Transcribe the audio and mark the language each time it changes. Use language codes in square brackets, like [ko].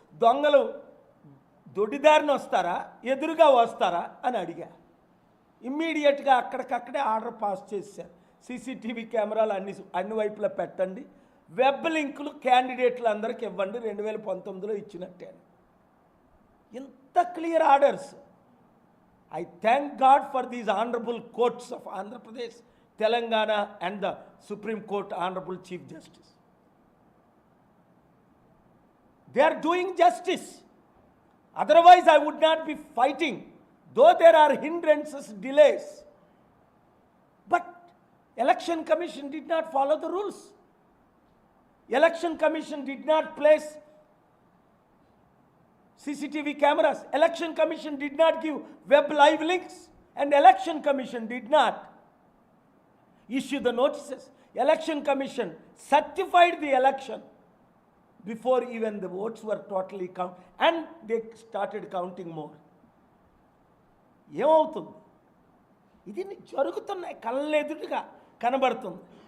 [te] దొంగలు దొడ్డిదారిని వస్తారా, ఎదురుగా వస్తారా అని అడిగా. ఇమ్మీడియట్గా అక్కడికక్కడే ఆర్డర్ పాస్ చేశారు. సీసీటీవీ కెమెరాలు అన్ని వైపులా పెట్టండి, వెబ్ లింకులు క్యాండిడేట్లు అందరికి ఇవ్వండి, 2019లో ఇచ్చినట్టే. ఇంత clear orders. [en] I thank God for these honorable courts of Andhra Pradesh, Telangana and the Supreme Court Honorable Chief Justice. They are doing justice. Otherwise I would not be fighting, though there are hindrances, delays. But Election Commission did not follow the rules. Election Commission did not place CCTV cameras. Election Commission did not give web live links, and Election Commission did not issue the notices. Election Commission certified the election before even the votes were totally counted, and they started counting more. [te] ఏమవుతుంది? ఇది జరుగుతున్నాయి, కళ్ళెదురుగా కనబడుతుంది.